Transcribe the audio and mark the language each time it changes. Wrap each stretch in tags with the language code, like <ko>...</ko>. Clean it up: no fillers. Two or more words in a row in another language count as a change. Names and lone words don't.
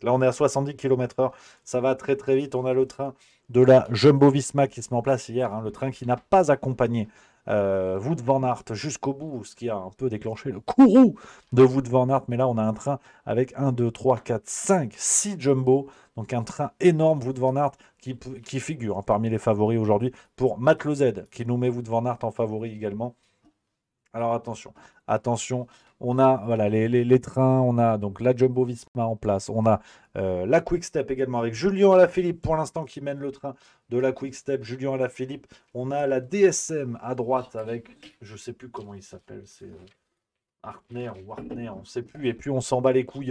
<fr>Là, on est à 70 km/h, ça va très très vite. On a le train de la Jumbo-Visma qui se met en place hier, hein, le train qui n'a pas accompagné Wout van Aert jusqu'au bout, ce qui a un peu déclenché le courroux de Wout van Aert. Mais là, on a un train avec 1, 2, 3, 4, 5, 6 Jumbo. Donc un train énorme, Wout van Aert, qui figure parmi les favoris aujourd'hui pour Matt Z, qui nous met Wout van Aert en favori également. Alors attention, on a voilà, les trains, on a donc la Jumbo Visma en place, on a la Quick Step également avec Julien Alaphilippe pour l'instant qui mène le train de la Quick Step. Julien Alaphilippe, on a la DSM à droite avec, je sais plus comment il s'appelle, c'est Hartner ou Hartner, on ne sait plus, et puis on s'en bat les couilles.</fr>